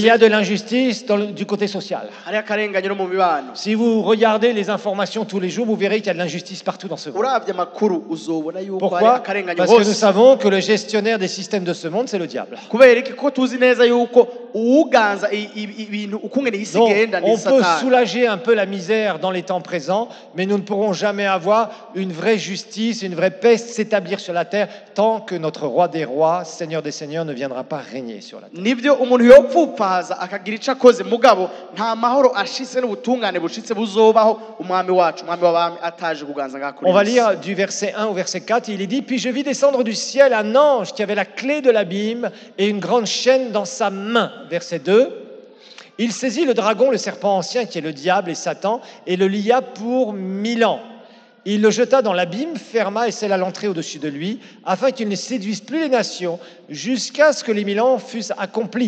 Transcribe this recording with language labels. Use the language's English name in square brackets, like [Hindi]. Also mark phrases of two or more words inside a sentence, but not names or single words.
[French] y a de l'injustice du côté social. [Rundi] hari akarenganya no mu mibano. [French] Si vous regardez les informations tous les jours, vous verrez qu'il y a de l'injustice partout dans ce monde. [Rundi] uravye amakuru uzobona yuko hari [French] Pourquoi? [Rundi] akarenganya [French] Parce que nous [Rundi] hose. [French] savons que le gestionnaire des systèmes de ce monde, c'est le diable. [Rundi] kubera iki ko tuzi neza yuko uwuganza ibintu ukungene isi [French] Donc, [Rundi] igenda ni [French] on peut [Rundi] Satani. [French] soulager un peu la misère dans les temps présents, mais nous ne pourrons jamais avoir une vraie justice, une vraie paix s'établir sur la terre tant que notre roi des rois, Seigneur des seigneurs, ne viendra pas régner sur la terre. [Rundi] nibyo umuntu yopfupaza akagira ico akoze mugabo nta mahoro ashitse n'ubutungane bushitse buzobaho umwami wacu umwami w'abami ataje kuganza ngako. [French] On va lire du verset 1 au verset 4, il est dit « Puis je vis descendre du ciel un ange qui avait la clé de l'abîme et une grande chaîne dans sa main. » Verset 2. Il saisit le dragon, le serpent ancien qui est le diable et Satan, et le lia pour 1000 ans. Il le jeta dans l'abîme, ferma et scella l'entrée au-dessus de lui, afin qu'il ne séduise plus les nations, jusqu'à ce que les 1000 ans fussent accomplis.